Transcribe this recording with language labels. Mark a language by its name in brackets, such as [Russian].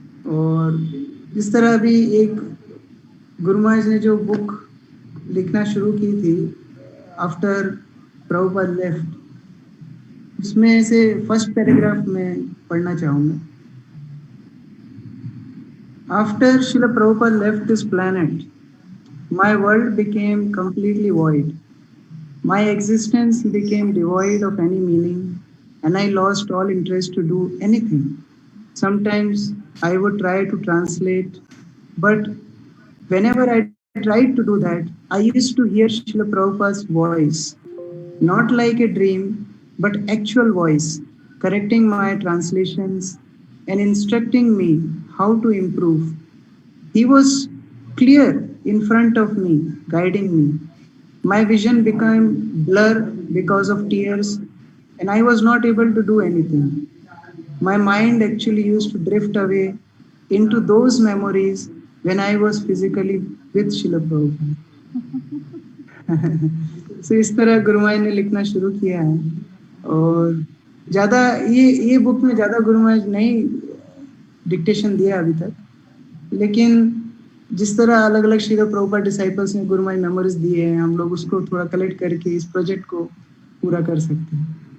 [Hindi] और जिस तरह अभी एक गुरु महाराज ने जो बुक लिखना शुरू की थी आफ्टर प्रभुपाद लेफ्ट, उसमें से फर्स्ट पैराग्राफ में पढ़ना चाहूँगा। [English] After Srila Prabhupada left this planet, my world became completely void. My existence became devoid of any meaning, and I lost all interest to do anything. Sometimes I would try to translate, but whenever I tried to do that, I used to hear Srila Prabhupada's voice, not like a dream, but actual voice, correcting my translations and instructing me how to improve. He was clear in front of me, guiding me. My vision became blur because of tears, and I was not able to do anything. My mind actually used to drift away into those memories when I was physically with Srila Prabhupada. [Hindi] So इस तरह गुरु महाराज ने लिखना शुरू किया है। और ज़्यादा ये बुक में ज़्यादा गुरु महाराज नहीं डिक्टेशन दिया अभी तक, लेकिन जिस तरह अलग अलग श्रील प्रभुपाद डिसाइपल्स ने गुरु महाराज मेमोरीज दिए हैं, हम लोग उसको थोड़ा कलेक्ट करके इस प्रोजेक्ट को पूरा कर सकते हैं।